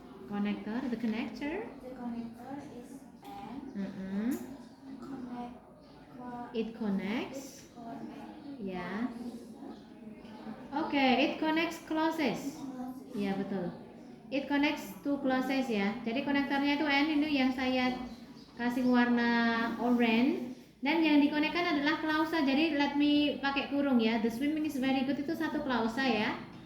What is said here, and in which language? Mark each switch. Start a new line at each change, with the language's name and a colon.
English: The connector is N. It connects. Ya. Oke, it connects clauses. Ya, betul. It connects to clauses ya.
Indonesian: Jadi konektornya itu N, ini yang saya kasih warna orange, dan yang dikonekkan adalah klausa. Jadi
English: let me
Indonesian: pakai kurung ya.
English: The swimming is very good
Indonesian: itu satu klausa ya.